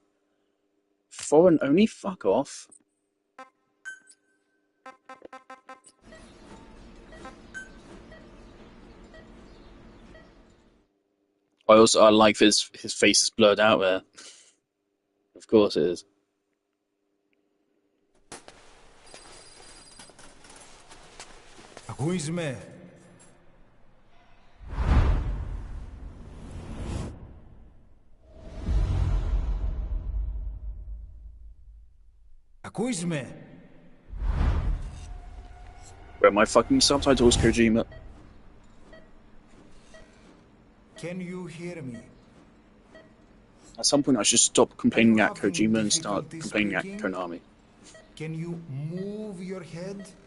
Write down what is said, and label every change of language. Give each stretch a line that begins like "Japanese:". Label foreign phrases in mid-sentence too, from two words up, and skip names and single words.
English: Foreign only? Fuck off. I like his face is blurred out there. Of course it is.
Greek: Ακούεις με? Ακούεις με?
English: Where are my fucking subtitles, Kojima? Can you hear me? At some point I should stop complaining at Kojima and start complaining at Konami. Can you move your head?